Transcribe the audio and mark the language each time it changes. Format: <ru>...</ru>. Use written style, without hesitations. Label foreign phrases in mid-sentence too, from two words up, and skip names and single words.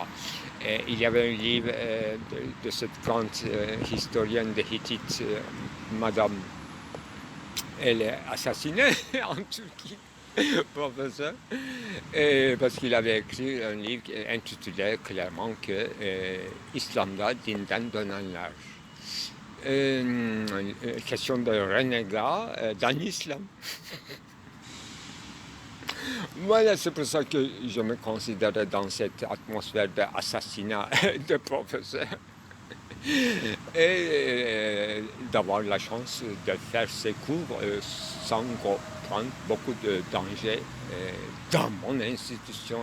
<fr>Et il y avait un livre de cette grande historienne des Hittites, Madame, elle est assassinée en Turquie, professeur, parce qu'il avait écrit un livre intitulé clairement que İslam'da dinden dönenler. Question de renégat dans l'islam. Voilà, c'est pour ça que je me considérais dans cette atmosphère d'assassinat de professeur. Et d'avoir la chance de faire ces cours sans prendre beaucoup de danger dans mon institution.</fr>